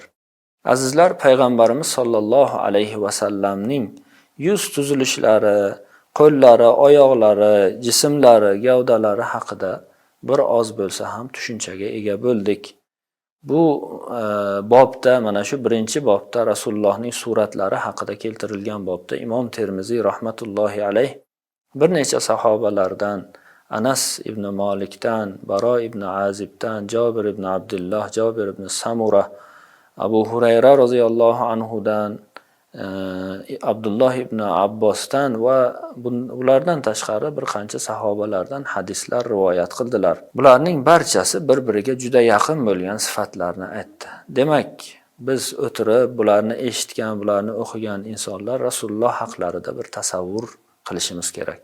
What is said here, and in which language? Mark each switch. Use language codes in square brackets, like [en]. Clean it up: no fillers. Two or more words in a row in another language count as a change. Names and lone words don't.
[uz] Azizlar, payg'ambarimiz sollallohu alayhi va sallamning yuz tuzilishlari, qo'llari, oyoqlari, jismlari, gavdalari haqida bir oz bo'lsa ham tushunchaga ega bo'ldik. Bu bobda, mana shu birinchi bobda Rasulullohning suratlari haqida keltirilgan bobda Imom Termiziy [ar] رحمة الله عليه [uz] bir necha sahobalardan, Anas ibn Malikdan, Baro ibn Azibdan, Jabir ibn Abdullah, Jabir ibn Samura, Abu Hurayra radhiyallohu anhudan, Abdulloh ibn Abbosdan va ulardan tashqari bir qancha sahobalardan hadislar rivoyat qildilar. Bularning barchasi bir-biriga juda yaqin bo'lgan sifatlarni aytdi. Demak, biz o'tirib bularni eshitgan, bularni o'qigan insonlar Rasululloh haqlarida bir tasavvur qilishimiz kerak.